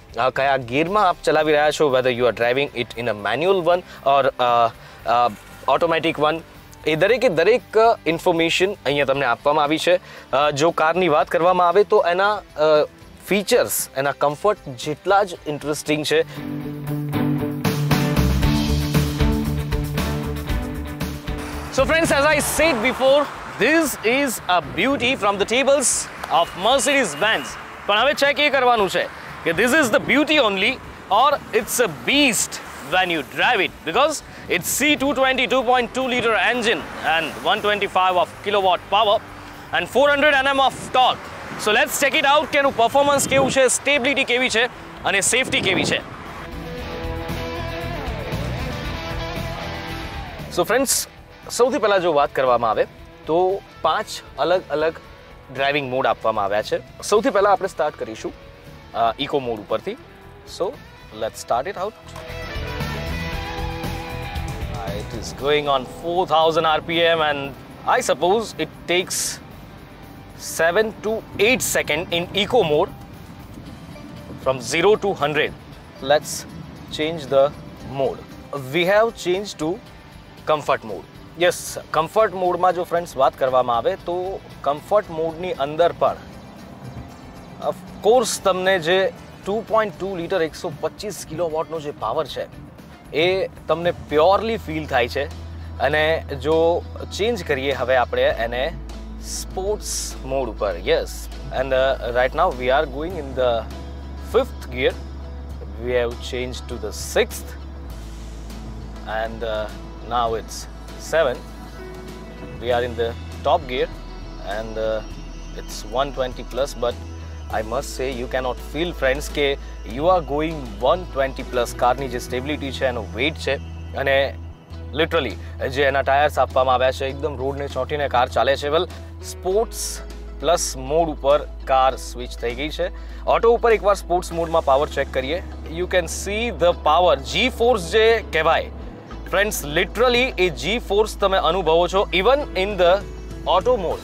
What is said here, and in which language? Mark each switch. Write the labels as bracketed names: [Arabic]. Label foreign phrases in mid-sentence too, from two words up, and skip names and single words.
[Gujarati] કયા ગિયરમાં આપ ચલાવી રહ્યા છો, [English] whether you are driving it in a manual one or automatic one, [Gujarati] એ દરેકે દરેક ઇન્ફોર્મેશન અહીંયા તમને આપવામાં આવી છે. જો કારની વાત કરવામાં આવે તો એના ફીચર્સ, એના કમ્ફર્ટ જેટલા જ ઇન્ટરેસ્ટિંગ છે. [English] So friends, as I said before, this is a beauty from the tables of Mercedes-Benz. [Gujarati] પણ હવે ચેક એ કરવાનું છે કે [English] this is the beauty only or it's a beast when you drive it, because it's C220 2.2 liter engine and 125 of kilowatt power and 400 Nm of torque. So let's check it out [Gujarati] કે એનું પરફોર્મન્સ કેવું છે, સ્ટેબિલિટી કેવી છે અને સેફટી કેવી છે. [English] So friends, [Gujarati] સૌથી પહેલાં જો વાત કરવામાં આવે તો 5 અલગ અલગ ડ્રાઇવિંગ મોડ આપવામાં આવ્યા છે. સૌથી પહેલાં આપણે સ્ટાર્ટ કરીશું ઇકો મોડ ઉપરથી. [English] so let's start it out. It is going on 4000 RPM and I suppose it takes 7 to 8 seconds in eco mode from 0 to 100. Let's change the mode. We have changed to comfort mode. [Gujarati] યસ, [English] comfort mode [Gujarati] જો ફ્રેન્ડ્સ વાત કરવામાં આવે તો [English] comfort mode [Gujarati] અંદર પણ ઓફકોર્સ તમને જે 2.2 લીટર 125 કિલોવોટનો જે પાવર છે એ તમને [English] purely feel [Gujarati] થાય છે. અને જો ચેન્જ કરીએ હવે આપણે એને [English] sports mode [Gujarati] ઉપર, [English] yes, and right now we are going in the 5th gear. We have changed to the 6th and now it's 7. We are in the top gear and it's 120 plus, but I must say you cannot feel friends કે you are going 120 plus. [Gujarati] કારની જે સ્ટેબિલિટી છે, એનો વેઇટ છે, અને લિટરલી જે એના ટાયર્સ આપવામાં આવ્યા છે એકદમ રોડને ચોંટીને કાર ચાલે છે. વેલ, [English] sports plus mode [Gujarati] ઉપર કાર સ્વિચ થઈ ગઈ છે. ઓટો ઉપર એકવાર સ્પોર્ટ્સ મોડમાં પાવર ચેક કરીએ. [English] you can see the power, G force [Gujarati] જે કહેવાય ફ્રેન્ડ્સ, લિટરલી એ [English] G force [Gujarati] તમે અનુભવો છો [English] even in the auto mode.